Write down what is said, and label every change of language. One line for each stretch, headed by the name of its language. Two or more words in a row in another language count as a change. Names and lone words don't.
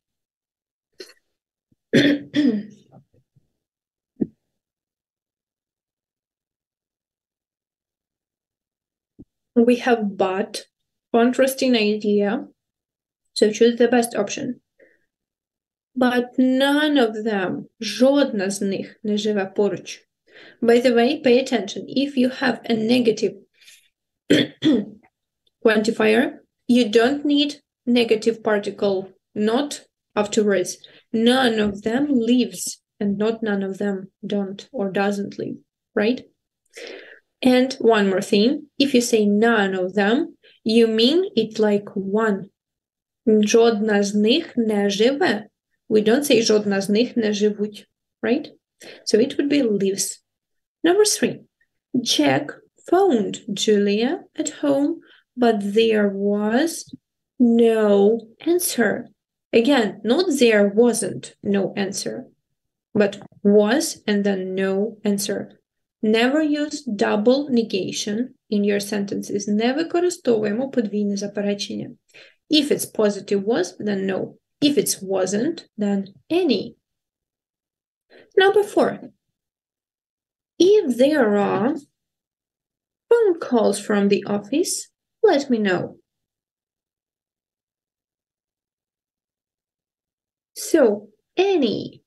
English: We have but, contrasting idea, so choose the best option. But none of them,
Ukrainian: жодна з них не живе поруч.
English: By the way, pay attention. If you have a negative quantifier, you don't need negative particle not afterwards. None of them lives, and not none of them don't or doesn't live, right? And one more thing, if you say none of them, you mean it like one.
Ukrainian: Жодна з них не живе.
English: We don't say
Ukrainian: жодна з них не живуть,
English: right? So it would be lives. Number 3, Jack phoned Julia at home, but there was no answer. Again, not there wasn't no answer, but was and then no answer. Never use double negation in your sentences.
Ukrainian: Не використовуємо подвійне заперечення.
English: If it's positive was, then no. If it wasn't, then any. Number 4. If there are phone calls from the office, let me know. So, any.